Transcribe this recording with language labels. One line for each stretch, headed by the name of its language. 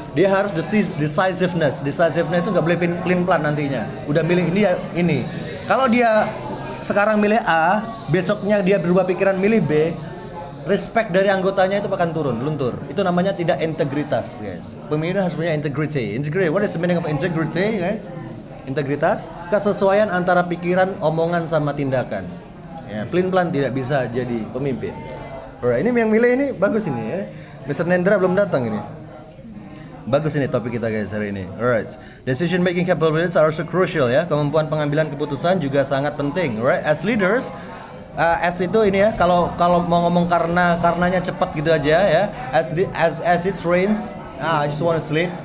Indonesian: Dia harus decisiveness itu nggak boleh plan nantinya. Udah milih ini. Kalau dia sekarang milih A, besoknya dia berubah pikiran milih B, respect dari anggotanya itu akan luntur. Itu namanya tidak integritas, guys. Pemimpin harus punya integrity.
English: What is the meaning of integrity, guys?
Indonesian: Integritas, kesesuaian antara pikiran, omongan sama tindakan. Ya, plan tidak bisa jadi pemimpin. Alright, ini yang milih ini bagus ini ya. Mr. Nendra belum datang ini. Bagus ini topik kita guys hari ini.
English: Alright, decision making capabilities are also crucial
Indonesian: ya. Kemampuan pengambilan keputusan juga sangat penting.
English: Alright, as leaders
Indonesian: As itu ini ya, kalau mau ngomong karenanya cepat gitu aja ya.
English: As it rains, I just wanna sleep.